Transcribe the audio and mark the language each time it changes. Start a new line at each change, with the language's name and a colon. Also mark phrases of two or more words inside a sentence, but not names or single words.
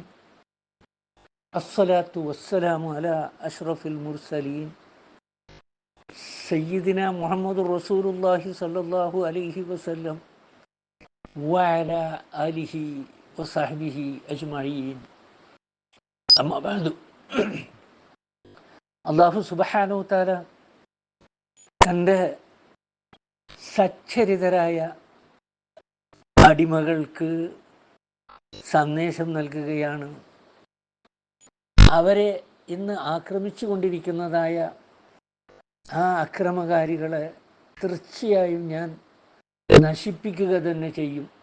Arabic: الصلاة والسلام على أشرف المرسلين سيدنا محمد رسول الله صلى الله عليه وسلم وعلى آله وصحبه أجمعين. أما بعد. الله سبحانه تعالى
Malayalam: തൻ്റെ സച്ചരിതരായ അടിമകൾക്ക് സന്ദേശം നൽകുകയാണ്. അവരെ ഇന്ന് ആക്രമിച്ചു കൊണ്ടിരിക്കുന്നതായ ആ അക്രമകാരികളെ തീർച്ചയായും ഞാൻ നശിപ്പിക്കുക തന്നെ ചെയ്യും.